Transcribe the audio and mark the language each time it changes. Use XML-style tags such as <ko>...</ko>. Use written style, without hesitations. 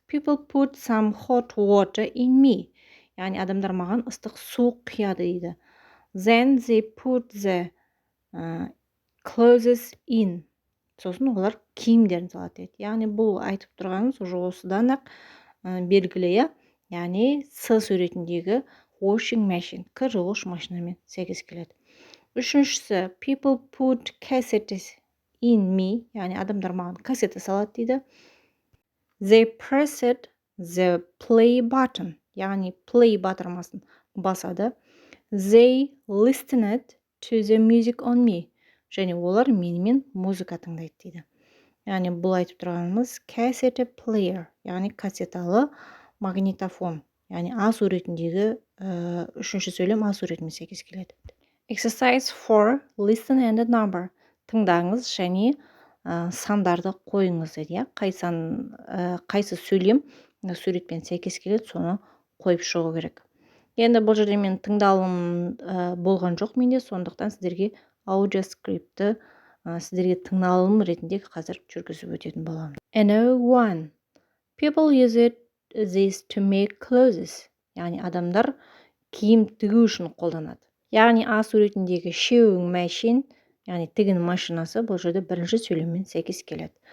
<en>People put some hot water in me.</en> <kk>Яғни адамдар маған ыстық су құяды дейді.</kk> <en>Then they put the clothes in.</en> <kk>Сосын олар киімдерін салады дейді. Яғни бұл айтып тұрғанымыз осыдан ақ белгілі, яғни С суретіндегі washing machine, кір жуғыш машинамен сәйкес келеді. Үшіншісі,</kk> <en>people put cassettes in me,</en> <kk>яғни адамдар маған кассета салады дейді.</kk> <en>They pressed the play button,</en> <kk>яғни play батырмасын басады.</kk> <en>They listened to the music on me.</en> <kk>Және олар менімен музыка тыңдайды дейді. Яғни бұл айтып тұрғанымыз cassette player, яғни кассеталы магнитофон. Яғни А суретіндегі Үшінші сөйлем А суретімен сәйкес келеді.</kk> <en>Exercise 4. Listen and number.</en> <kk>Тыңдаңыз және сандарды қойыңыз деді. Қайсы сөйлем суретпен сәйкес келеді, соны қойып шығу керек. Енді бұл жерде мен тыңдалым болған жоқ менде, сондықтан сіздерге аудиоскриптті сіздерге тыңдалым ретінде қазір жүргізіп өтетін боламын.</kk> <en>N01. People use this to make clothes.</en> <kk>Яғни адамдар киім тігу үшін қолданады. Яғни А суретіндегі sewing machine, яғни тігін машинасы бұл жерде бірінші сөйлеммен сәйкес келеді.</kk>